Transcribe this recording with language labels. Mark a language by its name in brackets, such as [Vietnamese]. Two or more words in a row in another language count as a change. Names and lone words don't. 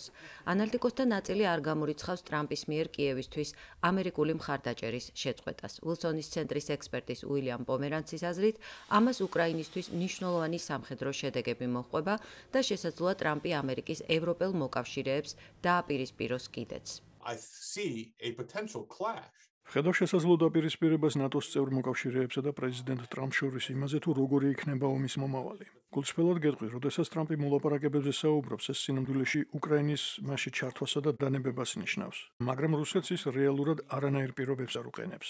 [Georgian] ანალიტიკოსთა ნაწილი არ გამორიცხავს ტრამპის მიერ კიევისთვის ამერიკული მხარდაჭერის შეწყვეტას. ვილსონის ცენტრის ექსპერტის უილიამ პომერანცის აზრით, ამას უკრაინისთვის მნიშვნელოვანი სამხედრო შედეგები მოჰყვება და შესაძლოა ტრამპი ამერიკის ევროპელ მოკავშირეებს დააპირისპიროს კიდეც. [English] I see a potential clash. [Georgian] ხედავ შესაძლო დაპირისპირებას ნატოს წევრ მოკავშირეებსა და პრეზიდენტ ტრამპ შორის იმაზე, თუ როგორი იქნება ომის მომავალი. გულწრფელად გეტყვი, როდესაც ტრამპი მოლაპარაკებებზე საუბრობს, ეს სინამდვილეში უკრაინის მასში ჩართვასა და დანებებას ნიშნავს. მაგრამ რუსეთს ის რეალურად არანაირ პირობებს არ უყენებს.